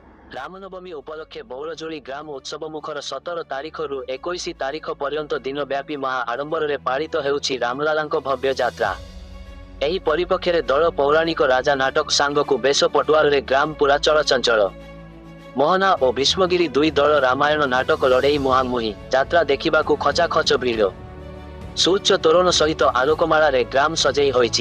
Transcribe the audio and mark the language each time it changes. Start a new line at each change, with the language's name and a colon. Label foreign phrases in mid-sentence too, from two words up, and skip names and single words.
Odia: ରାମନବମୀ ଉପଲକ୍ଷେ ବୌଲଝୋଲି ଗ୍ରାମ ଉତ୍ସବ ମୁଖର 17 ତାରିଖରୁ 21 ତାରିଖ ପର୍ଯ୍ୟନ୍ତ ଦିନବ୍ୟାପୀ ମହା ଆଡ଼ମ୍ବରରେ ପାଳିତ ହେଉଛି ରାମଲାଲାଙ୍କ ଭବ୍ୟ ଯାତ୍ରା। ଏହି ପରିପ୍ରେକ୍ଷୀରେ ଦଳ ପୌରାଣିକ ରାଜା ନାଟକ ସାଙ୍ଗକୁ ବେଶ ପଟୁଆରରେ ଗ୍ରାମ ପୁରା ଚଳଚଞ୍ଚଳ। ମୋହନା ଓ ଭୀଷ୍ମଗିରି ଦୁଇ ଦଳ ରାମାୟଣ ନାଟକ ଲଢ଼େଇ ମୁହାଁମୁହିଁ, ଯାତ୍ରା ଦେଖିବାକୁ ଖଚାଖଚ ଭିଡ଼। ସୁଉଚ୍ଚ ତୋରଣ ସହିତ ଆଲୋକମାଳାରେ ଗ୍ରାମ ସଜେଇ ହୋଇଛି।